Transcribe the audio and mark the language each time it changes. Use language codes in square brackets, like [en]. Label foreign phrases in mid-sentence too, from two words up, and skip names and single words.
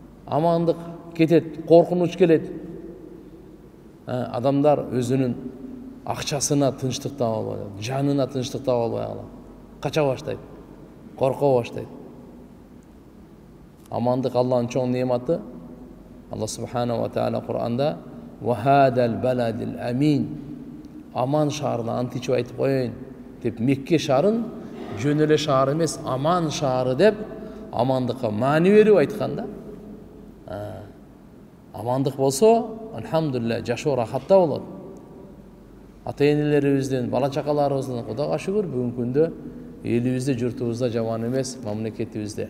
[ky] амандык кетет, коркунуч келет. Адамдар өзүнүн акчасына тынчтык таба албай, жанына тынчтык таба албай калат. Кача баштайт, корко баштайт. Амандык Аллахтын чоң неаматы. Алла [ar] سبحانه وتعالى [ky] Кур'анда [ar] «وهذا البلد الأمين» [ky] аман шаарына ант ичип айтып коеюн деп, Мекке шаарын жөн эле шаар эмес, аман шаары деп амандыкка маани берип айткан да. Амандык болсо, алхамдулилlah, жашоо рахатта болот. Ата-энелерибиздин, бала чакаларыбыздын Кудайга шүгүр бүгүнкү күндө элибизде, журтубузда жаман эмес, мамлекетибизде.